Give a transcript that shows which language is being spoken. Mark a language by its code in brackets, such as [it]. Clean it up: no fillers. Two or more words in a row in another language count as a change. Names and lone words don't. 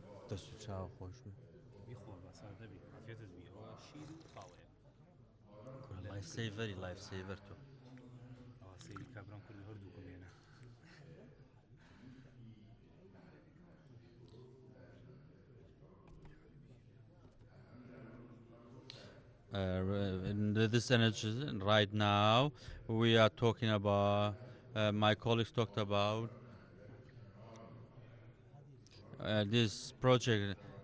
[ckb] دەست و چاو خۆش بێ. بیخۆ بەسادە بی عافێتت بی ئەوە شیر و قاوەیە [en] life saveri life saver تۆ. [ckb] ئەوە سەیری کابرام کوردی هەردووکم هێنا. [en] In this energy right now, we are talking about. My colleagues talked about this project.